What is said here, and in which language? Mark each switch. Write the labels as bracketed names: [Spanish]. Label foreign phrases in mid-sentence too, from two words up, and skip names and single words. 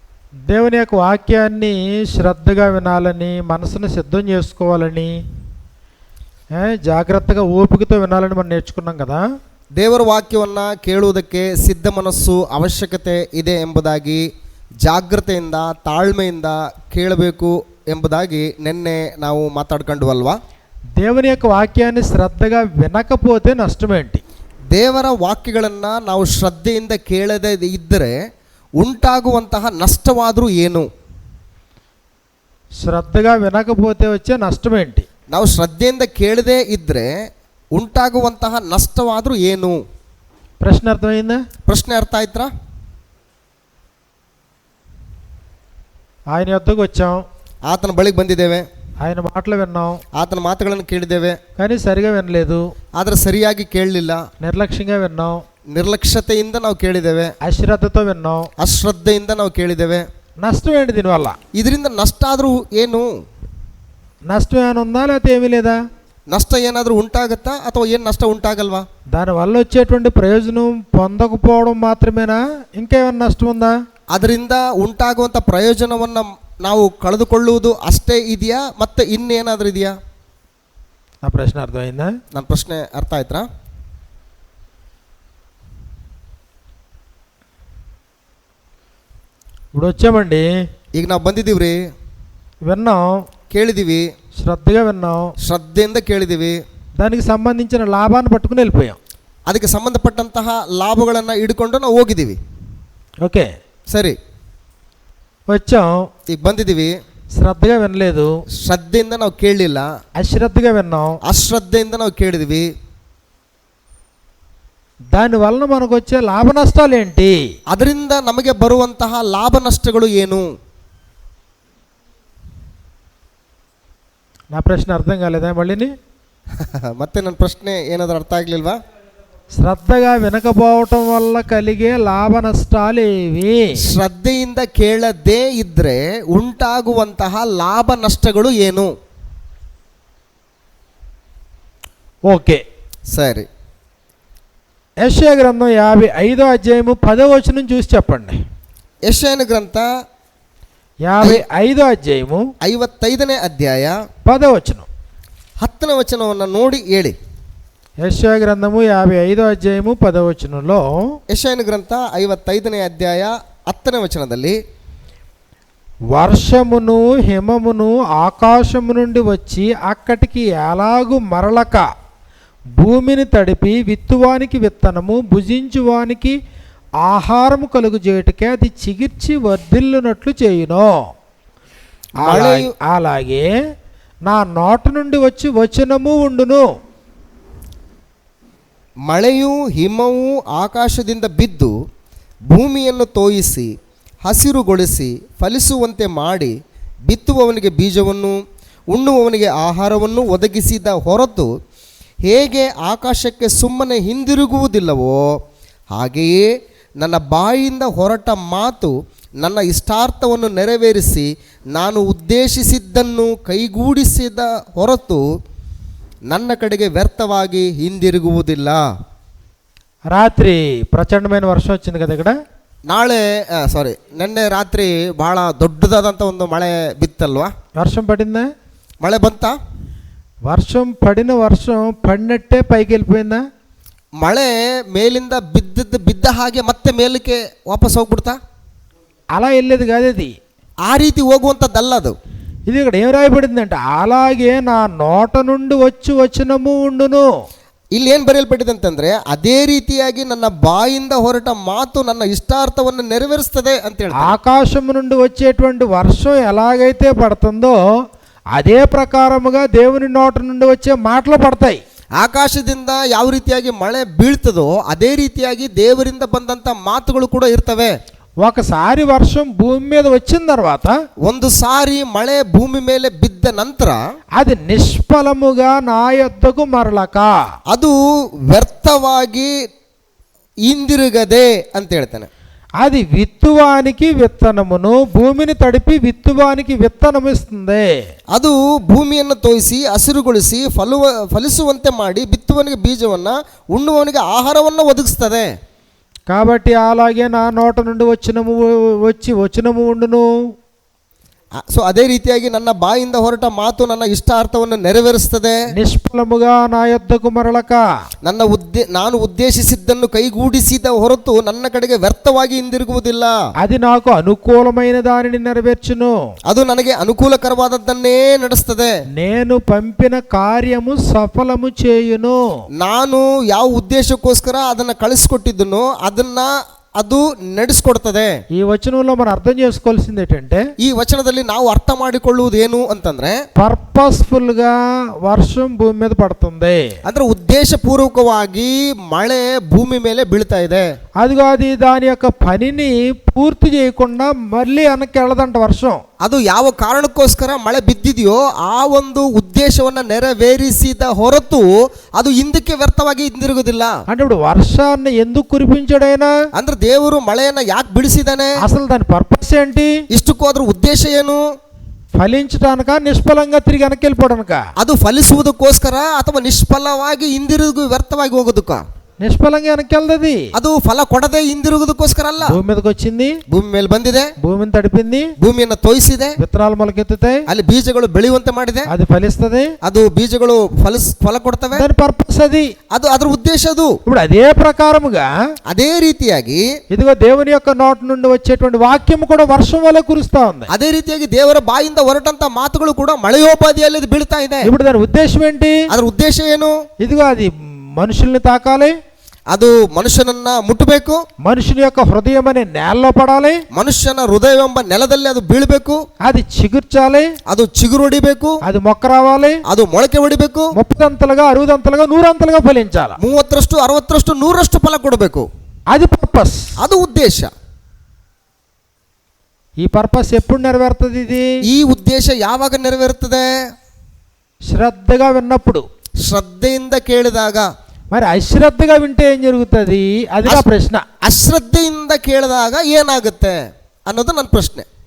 [Telugu] దేవుని యొక్క వాక్యాన్ని శ్రద్ధగా వినాలని, మనసును సిద్ధం చేసుకోవాలని, జాగ్రతెగా ఓపికతో వినాలని మనం నేర్చుకున్నాం కదా. [Kannada] ದೇವರ ವಾಕ್ಯವನ್ನು ಕೇಳುವುದಕ್ಕೆ ಸಿದ್ಧ ಮನಸ್ಸು ಅವಶ್ಯಕತೆ ಇದೆ ಎಂಬುದಾಗಿ, ಜಾಗ್ರತೆಯಿಂದ ತಾಳ್ಮೆಯಿಂದ ಕೇಳಬೇಕು ಎಂಬುದಾಗಿ ನಿನ್ನೆ ನಾವು ಮಾತಾಡ್ಕೊಂಡ್ವಲ್ವಾ. [Telugu] దేవుని యొక్క వాక్యాన్ని శ్రద్ధగా వినకపోతే నష్టమేంటి? [Kannada] ದೇವರ ವಾಕ್ಯಗಳನ್ನು ನಾವು ಶ್ರದ್ಧೆಯಿಂದ ಕೇಳದೇ ಇದ್ದರೆ ಉಂಟಾಗುವಂತಹ ನಷ್ಟವಾದರೂ ಏನು? [Telugu] శ్రద్ధగా వినకపోతే వచ్చే నష్టమేంటి? [Kannada] ನಾವು ಶ್ರದ್ಧೆಯಿಂದ ಕೇಳದೇ ಇದ್ದರೆ ಉಂಟಾಗುವಂತಹ ನಷ್ಟವಾದರೂ ಏನು? [Telugu] ప్రశ్న అర్థమైందా? [Kannada] ಪ್ರಶ್ನೆ ಅರ್ಥ ಆಯ್ತಾ? [Telugu] ఆయన యొద్దకు వచ్చాం, [Kannada] ಆತನ ಬಳಿಗೆ ಬಂದಿದ್ದೇವೆ, [Telugu] ఆయన మాటలు విన్నాం, [Kannada] ಆತನ ಮಾತುಗಳನ್ನು ಕೇಳಿದ್ದೇವೆ, [Telugu] కానీ సరిగా వినలేదు, [Kannada] ಆದರೆ ಸರಿಯಾಗಿ ಕೇಳಲಿಲ್ಲ, [Telugu] నిర్లక్ష్యంగా విన్నాం, [Kannada] ನಿರ್ಲಕ್ಷ್ಯತೆಯಿಂದ ನಾವು ಕೇಳಿದ್ದೇವೆ, [Telugu] అశ్రద్ధతో విన్నాం, [Kannada] ಅಶ್ರದ್ಧೆಯಿಂದ ನಾವು ಕೇಳಿದ್ದೇವೆ. [Telugu] నష్టం ఏంటి దీనివల్ల? [Kannada] ಇದರಿಂದ ನಷ್ಟ ಆದರೂ ಏನು? [Telugu] నష్టం ఏమైనా ఉందా లేకపోతే ఏమీ లేదా? [Kannada] ನಷ್ಟ ಏನಾದರೂ ಉಂಟಾಗತ್ತಾ ಅಥವಾ ಏನು ನಷ್ಟ ಉಂಟಾಗಲ್ವಾ? [Telugu] దానివల్ల వచ్చేటువంటి ప్రయోజనం పొందకపోవడం మాత్రమేనా, ఇంకేమైనా నష్టం ఉందా? [Kannada] ಅದರಿಂದ ಉಂಟಾಗುವಂಥ ಪ್ರಯೋಜನವನ್ನು ನಾವು ಕಳೆದುಕೊಳ್ಳುವುದು ಅಷ್ಟೇ ಇದೆಯಾ, ಮತ್ತೆ ಇನ್ನೇನಾದರೂ ಇದೆಯಾ? [Telugu] ఆ ప్రశ్న అర్థమైందా? [Kannada] ನನ್ನ ಪ್ರಶ್ನೆ ಅರ್ಥ ಆಯ್ತಾ? [Telugu] ఇప్పుడు వచ్చామండి, [Kannada] ಈಗ ನಾವು ಬಂದಿದ್ದೀವ್ರಿ, [Telugu] విన్నాం, [Kannada] ಕೇಳಿದ್ದೀವಿ, [Telugu] శ్రద్ధగా విన్నాం, [Kannada] ಶ್ರದ್ಧೆಯಿಂದ ಕೇಳಿದ್ದೀವಿ, [Telugu] దానికి సంబంధించిన లాభాన్ని పట్టుకుని వెళ్ళిపోయాం. [Kannada] ಅದಕ್ಕೆ ಸಂಬಂಧಪಟ್ಟಂತಹ ಲಾಭಗಳನ್ನು ಹಿಡ್ಕೊಂಡು ನಾವು ಹೋಗಿದ್ದೀವಿ. [Telugu] ఓకే, [Kannada] ಸರಿ, [Telugu] వచ్చాం, [Kannada] ಈಗ ಬಂದಿದ್ದೀವಿ, [Telugu] శ్రద్ధగా వినలేదు, [Kannada] ಶ್ರದ್ಧೆಯಿಂದ ನಾವು ಕೇಳಲಿಲ್ಲ, [Telugu] అశ్రద్ధగా విన్నాం, [Kannada] ಅಶ್ರದ್ಧೆಯಿಂದ ನಾವು ಕೇಳಿದ್ವಿ. [Telugu] దానివల్ల మనకు వచ్చే లాభ నష్టాలు ఏంటి? [Kannada] ಅದರಿಂದ ನಮಗೆ ಬರುವಂತಹ ಲಾಭ ನಷ್ಟಗಳು ಏನು? [Telugu] నా ప్రశ్న అర్థం కాలేదా మళ్ళీని? [Kannada] ಮತ್ತೆ ನನ್ನ ಪ್ರಶ್ನೆ ಏನಾದರೂ ಅರ್ಥ ಆಗಲಿಲ್ವಾ? [Telugu] శ్రద్ధగా వినకపోవటం వల్ల కలిగే లాభ నష్టాలు ఏవి? [Kannada] ಶ್ರದ್ಧೆಯಿಂದ ಕೇಳದೇ ಇದ್ರೆ ಉಂಟಾಗುವಂತಹ ಲಾಭ ನಷ್ಟಗಳು ಏನು? [Telugu] ఓకే, సరే, యెషయా గ్రంథం 55వ అధ్యాయము 10వ వచనం చూసి చెప్పండి. [Kannada] ಯೆಶಾಯನ ಗ್ರಂಥ [Telugu] 55వ అధ్యాయము [Kannada] 55ನೇ ಅಧ್ಯಾಯ [Telugu] 10వ వచనం. [Kannada] 10ನೇ ವಚನವನ್ನು ನೋಡಿ ಹೇಳಿ. [Telugu] యెషయా గ్రంథము 55వ అధ్యాయము 10వ వచనంలో, [Kannada] ಯೆಶಾಯನ ಗ್ರಂಥ 55ನೇ ಅಧ್ಯಾಯ 10ನೇ ವಚನದಲ್ಲಿ, [Telugu] వర్షమును హిమమును ఆకాశము నుండి వచ్చి అక్కడికి ఎలాగు మరలక భూమిని తడిపి విత్తువానికి విత్తనము భుజించువానికి ఆహారము కలుగు చేయుటకే అది చిగిర్చి వర్ధిల్లునట్లు చేయును. అలాగే నా నోట నుండి వచ్చి వచనము ఉండును. [Kannada] ಮಳೆಯೂ ಹಿಮವೂ ಆಕಾಶದಿಂದ ಬಿದ್ದು ಭೂಮಿಯನ್ನು ತೋಯಿಸಿ ಹಸಿರುಗೊಳಿಸಿ ಫಲಿಸುವಂತೆ ಮಾಡಿ ಬಿತ್ತುವವನಿಗೆ ಬೀಜವನ್ನು ಉಣ್ಣುವವನಿಗೆ ಆಹಾರವನ್ನು ಒದಗಿಸಿದ ಹೊರತು ಹೇಗೆ ಆಕಾಶಕ್ಕೆ ಸುಮ್ಮನೆ ಹಿಂದಿರುಗುವುದಿಲ್ಲವೋ ಹಾಗೆಯೇ ನನ್ನ ಬಾಯಿಯಿಂದ ಹೊರಟ ಮಾತು ನನ್ನ ಇಷ್ಟಾರ್ಥವನ್ನು ನೆರವೇರಿಸಿ ನಾನು ಉದ್ದೇಶಿಸಿದ್ದನ್ನು ಕೈಗೂಡಿಸಿದ ಹೊರತು ನನ್ನ ಕಡೆಗೆ ವ್ಯರ್ಥವಾಗಿ ಹಿಂದಿರುಗುವುದಿಲ್ಲ. [Telugu] రాత్రి ప్రచండమైన వర్షం వచ్చింది కదా ఇక్కడ. [Kannada] నిನ್ನೆ ರಾತ್ರಿ ಬಹಳ ದೊಡ್ಡದಾದಂಥ ಒಂದು ಮಳೆ ಬಿತ್ತಲ್ವಾ? [Telugu] వర్షం పడిందా? [Kannada] ಮಳೆ ಬಂತಾ? [Telugu] వర్షం పడినట్టే పైకి వెళ్ళిపోయిందా? [Kannada] ಮಳೆ ಮೇಲಿಂದ ಬಿದ್ದ ಹಾಗೆ ಮತ್ತೆ ಮೇಲಕ್ಕೆ ವಾಪಸ್ ಹೋಗ್ಬಿಡ್ತಾ? [Telugu] అలా వెళ్ళేది కాదు, అది [Kannada] ಆ ರೀತಿ ಹೋಗುವಂಥದ್ದಲ್ಲ ಅದು. [Telugu] ఇది ఇక్కడ ఏం రాయబడిందంటే, అలాగే నా నోట నుండి వచ్చి వచనము ఉండును. [Kannada] ಇಲ್ಲಿ ಏನು ಬರೆಯಲ್ಪಟ್ಟಿದೆ ಅಂತಂದ್ರೆ, ಅದೇ ರೀತಿಯಾಗಿ ನನ್ನ ಬಾಯಿಂದ ಹೊರಟ ಮಾತು ನನ್ನ ಇಷ್ಟಾರ್ಥವನ್ನು ನೆರವೇರಿಸ್ತದೆ ಅಂತ ಹೇಳಿ. [Telugu] ఆకాశము నుండి వచ్చేటువంటి వర్షం ఎలాగైతే పడుతుందో అదే ప్రకారముగా దేవుని నోట నుండి వచ్చే మాటలు పడతాయి. [Kannada] ಆಕಾಶದಿಂದ ಯಾವ ರೀತಿಯಾಗಿ ಮಳೆ ಬೀಳ್ತದೋ ಅದೇ ರೀತಿಯಾಗಿ ದೇವರಿಂದ ಬಂದಂಥ ಮಾತುಗಳು ಕೂಡ ಇರ್ತವೆ. [Telugu] ఒకసారి వర్షం భూమి మీద వచ్చిన తర్వాత, [Kannada] ಒಂದು ಸಾರಿ ಮಳೆ ಭೂಮಿ ಮೇಲೆ ಬಿದ್ದ ನಂತರ [Telugu] అది నిష్ఫలముగా నా యొద్దకు మరలక, [Kannada] ಅದು ವ್ಯರ್ಥವಾಗಿ ಹಿಂದಿರುಗದೆ ಅಂತ ಹೇಳ್ತಾನೆ. [Telugu] అది విత్తువానికి విత్తనమును భూమిని తడిపి విత్తువానికి విత్తనము ఇస్తుంది. [Kannada] ಅದು ಭೂಮಿಯನ್ನು ತೋಯಿಸಿ ಹಸಿರುಗೊಳಿಸಿ ಫಲಿಸುವಂತೆ ಮಾಡಿ ಬಿತ್ತುವವನಿಗೆ ಬೀಜವನ್ನು ಉಣ್ಣುವವನಿಗೆ ಆಹಾರವನ್ನು ಒದಗಿಸ್ತದೆ. [Telugu] కాబట్టి అలాగే నా నోట నుండి వచనము ఉండును. [Kannada] ಸೊ ಅದೇ ರೀತಿಯಾಗಿ ನನ್ನ ಬಾಯಿಂದ ಹೊರಟ ಮಾತು ನನ್ನ ಇಷ್ಟಾರ್ಥವನ್ನು ನೆರವೇರಿಸ್ತದೆ. [Telugu] నిష్ఫలముగా నా యొద్దకు మరలక, [Kannada] ನಾನು ಉದ್ದೇಶಿಸಿದ್ದನ್ನು ಕೈಗೂಡಿಸಿದ ಹೊರತು ನನ್ನ ಕಡೆಗೆ ವ್ಯರ್ಥವಾಗಿ ಹಿಂದಿರುಗುವುದಿಲ್ಲ. [Telugu] అది నాకు అనుకూలమైన దానిని నెరవేర్చును. [Kannada] ಅದು ನನಗೆ ಅನುಕೂಲಕರವಾದದ್ದನ್ನೇ ನಡೆಸ್ತದೆ. [Telugu] నేను పంపిన కార్యము సఫలము చేయును. [Kannada] ನಾನು ಯಾವ ಉದ್ದೇಶಕ್ಕೋಸ್ಕರ ಅದನ್ನ ಕಳಿಸ್ಕೊಟ್ಟಿದ್ದನೋ ಅದನ್ನ ಅದು ನಡೆಸ್ಕೊಡ್ತದೆ. [Telugu] ఈ వచనంలో మనం అర్థం చేసుకోవాల్సింది ఏంటంటే, [Kannada] ಈ ವಚನದಲ್ಲಿ ನಾವು ಅರ್ಥ ಮಾಡಿಕೊಳ್ಳುವುದು ಏನು ಅಂತಂದ್ರೆ, [Telugu] పర్పస్ఫుల్ గా వర్షం భూమి మీద పడుతుంది. [Kannada] ಅಂದ್ರೆ ಉದ್ದೇಶಪೂರ್ವಕವಾಗಿ ಮಳೆ ಭೂಮಿ ಮೇಲೆ ಬೀಳ್ತಾ ಇದೆ. [Telugu] అది దాని యొక్క పనిని పూర్తి చేయకుండా మళ్ళీ వెనక్కి వెళ్ళదంట వర్షం. [Kannada] ಅದು ಯಾವ ಕಾರಣಕ್ಕೋಸ್ಕರ ಮಳೆ ಬಿದ್ದಿದೆಯೋ ಆ ಒಂದು ಉದ್ದೇಶವನ್ನ ನೆರವೇರಿಸಿದ ಹೊರತು ಅದು ಹಿಂದಕ್ಕೆ ವ್ಯರ್ಥವಾಗಿ ಹಿಂದಿರುಗುವುದಿಲ್ಲ. [Telugu] అంటే ఇప్పుడు వర్షాన్ని ఎందుకు కురిపించాడైనా, [Kannada] ಅಂದ್ರೆ ದೇವರು ಮಳೆಯನ್ನ ಯಾಕೆ ಬಿಡಿಸಿದಾನೆ, [Telugu] అసలు దాని పర్పస్ ఏంటి, [Kannada] ಇಷ್ಟಕ್ಕೂ ಅದ್ರ ಉದ್ದೇಶ ಏನು? [Telugu] ఫలించడానిక, నిష్ఫలంగా తిరిగి వెనక్కి వెళ్ళిపోవడానిక? [Kannada] ಅದು ಫಲಿಸುವುದಕ್ಕೋಸ್ಕರ ಅಥವಾ ನಿಷ್ಫಲವಾಗಿ ಹಿಂದಿರುಗು ವ್ಯರ್ಥವಾಗಿ ಹೋಗೋದಕ್ಕ? [Telugu] నిష్ఫలంగా వెనక్కి వెళ్తుంది. [Kannada] ಅದು ಫಲ ಕೊಡದೆ ಹಿಂದಿರುಗುದಕ್ಕೋಸ್ಕರ ಅಲ್ಲ. [Telugu] భూమి మీదకి వచ్చింది, [Kannada] ಭೂಮಿ ಮೇಲೆ ಬಂದಿದೆ, [Telugu] భూమిని తడిపింది, [Kannada] ಭೂಮಿಯನ್ನು ತೋಯಿಸಿದೆ, [Telugu] విత్తనాలు మొలకెత్తుతాయి, [Kannada] ಅಲ್ಲಿ ಬೀಜಗಳು ಬೆಳೆಯುವಂತೆ ಮಾಡಿದೆ, [Telugu] అది ఫలిస్తుంది, [Kannada] ಅದು ಬೀಜಗಳು ಫಲ ಕೊಡ್ತವೆ. [Telugu] దాని పర్పస్ అది, [Kannada] ಅದು ಅದ್ರ ಉದ್ದೇಶ. ಅದು [Telugu] ఇప్పుడు అదే ప్రకారముగా [Kannada] ಅದೇ ರೀತಿಯಾಗಿ [Telugu] ఇదిగో దేవుని యొక్క నోటి నుండి వచ్చేటువంటి వాక్యం కూడా వర్షం వలె కురుస్తా ఉంది. [Kannada] ಅದೇ ರೀತಿಯಾಗಿ ದೇವರ ಬಾಯಿಂದ ಹೊರಟಂತ ಮಾತುಗಳು ಕೂಡ ಮಳೆಯೋಪಾದಿಯಲ್ಲಿ ಅದು ಬೀಳ್ತಾ ಇದೆ. [Telugu] ఇప్పుడు దాని ఉద్దేశం ఏంటి? [Kannada] ಅದರ ಉದ್ದೇಶ ಏನು? [Telugu] ఇదిగో అది మనుషుల్ని తాకాలి, [Kannada] ಅದು ಮನುಷ್ಯನನ್ನ ಮುಟ್ಟಬೇಕು, [Telugu] మనుషుని యొక్క హృదయం అనే నేలలో పడాలి, [Kannada] ಮನುಷ್ಯನ ಹೃದಯವೆಂಬ ನೆಲದಲ್ಲಿ ಅದು ಬೀಳಬೇಕು, [Telugu] అది చిగుర్చాలి, [Kannada] ಅದು ಚಿಗುರು ಹೊಡಿಬೇಕು, [Telugu] అది మొక్క రావాలి, [Kannada] ಅದು ಮೊಳಕೆ ಹೊಡಿಬೇಕು, [Telugu] 30 అంతలుగా 60 అంతలుగా 100 అంతలుగా ఫలించాలి, [Kannada] 30ರಷ್ಟು 60ರಷ್ಟು 100ರಷ್ಟು ಫಲ ಕೊಡಬೇಕು. [Telugu] అది పర్పస్, [Kannada] ಅದು ಉದ್ದೇಶ. [Telugu] ఈ పర్పస్ ఎప్పుడు నెరవేరుతుంది? ఇది [Kannada] ಈ ಉದ್ದೇಶ ಯಾವಾಗ ನೆರವೇರುತ್ತದೆ? [Telugu] శ్రద్ధగా విన్నప్పుడు, [Kannada] ಶ್ರದ್ಧೆಯಿಂದ ಕೇಳಿದಾಗ. [Telugu] మరి అశ్రద్ధగా వింటే ఏం జరుగుతుంది? అది నా ప్రశ్న. [Kannada] ಅಶ್ರದ್ಧೆಯಿಂದ ಕೇಳಿದಾಗ ಏನಾಗುತ್ತೆ ಅನ್ನೋದು ನನ್ನ ಪ್ರಶ್ನೆ.